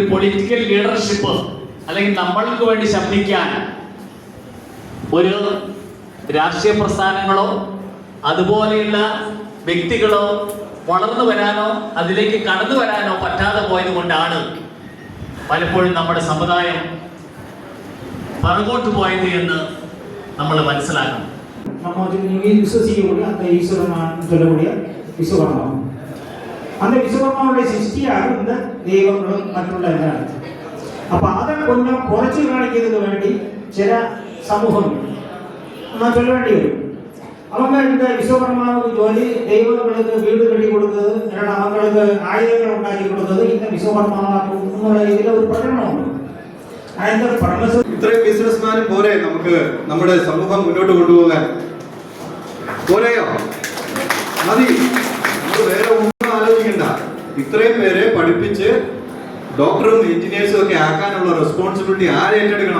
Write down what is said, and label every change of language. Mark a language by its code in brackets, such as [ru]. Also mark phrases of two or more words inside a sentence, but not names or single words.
[en] political leadership [ml] അല്ലെങ്കിൽ നമ്മൾക്ക് വേണ്ടി ശബ്ദിക്കാൻ ഒരു രാഷ്ട്രീയ പ്രസ്ഥാനങ്ങളോ അതുപോലെയുള്ള വ്യക്തികളോ വളർന്നു വരാനോ അതിലേക്ക് കടന്നു വരാനോ പറ്റാതെ പോയത് കൊണ്ടാണ് പലപ്പോഴും നമ്മുടെ സമുദായം പുറകോട്ട് പോയത് എന്ന് നമ്മൾ മനസ്സിലാക്കണം. [ta] நம்ம விசுவசிக்கக்கூடிய அந்த ஈஸ்வரன் சொல்லக்கூடிய விஸ்வகர்மா, அந்த விஸ்வகர்மாவுடைய சிருஷ்டியாக இந்த தெய்வங்களும் மற்றுள்ள எல்லாம். அப்ப அதை கொஞ்சம் குறைச்சி காணிக்கிறதுக்கு வேண்டி சில சமூகம் நான் சொல்ல வேண்டியது, அவங்க இந்த விஸ்வகர்மாவுக்கு சொல்லி தெய்வங்களுக்கு வீடு கட்டி கொடுத்தது, அவங்களுக்கு ஆயுதங்கள் உண்டாக்கி கொடுத்தது இந்த [ml] വിശ്വകർമ്മ ഇതിൽ ഒരു പ്രകടനമുണ്ട്. ഇത്രയും ബിസിനസ്മാനും പോരെ നമുക്ക് നമ്മുടെ സമൂഹം മുന്നോട്ട് കൊണ്ടുപോകാൻ? പോരെയോ? മതി. നമ്മൾ വേറെ ഒന്നും ആലോചിക്കണ്ട. ഇത്രയും പേരെ പഠിപ്പിച്ച് ഡോക്ടറും എഞ്ചിനീയേഴ്സും ഒക്കെ ആക്കാനുള്ള റെസ്പോൺസിബിലിറ്റി ആരേറ്റെടുക്കണം?